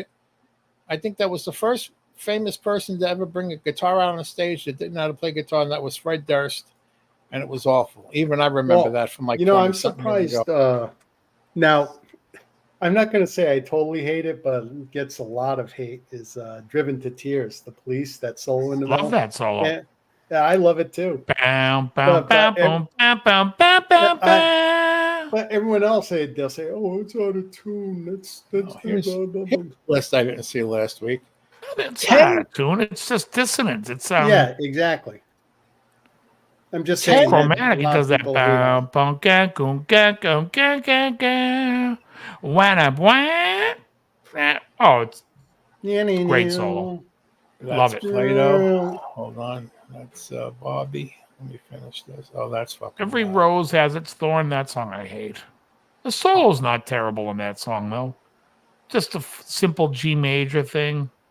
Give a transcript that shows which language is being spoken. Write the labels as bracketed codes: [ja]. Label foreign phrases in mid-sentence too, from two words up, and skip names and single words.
[en] I think that was the first famous person to ever bring a guitar out on a stage that didn't know how to play guitar, and that was Fred Durst. And it was awful. Even I remember Well, that from like I'm 20-something years surprised. ago. Now, I'm not going to say I totally hate it, but it gets a lot of hate. Is Driven to Tears, the Police, that solo in the Love middle. that solo. Yeah, I love it too. Bam, But, bam, bam, bam, bam, bam, bam, bam. But everyone else, they'll say, "Oh, it's out of tune." That's here's- blah, blah, blah. here's a list I didn't see last week. It's not out of tune. It's just dissonance. It's Yeah, exactly. I'm just Ten- saying. that chromatic. a It lot does of that. people hate on it. Bam, bam, ga, goom, ga, goom, ga, ga, ga. Wanna, wah. Oh, it's Great solo. Love it. Play-Doh. Hold on. That's Bobby. Let me finish this. Oh, that's fucking Every loud. rose has its thorn. That song I hate. The solo's not terrible in that song, though. Just a simple G major thing.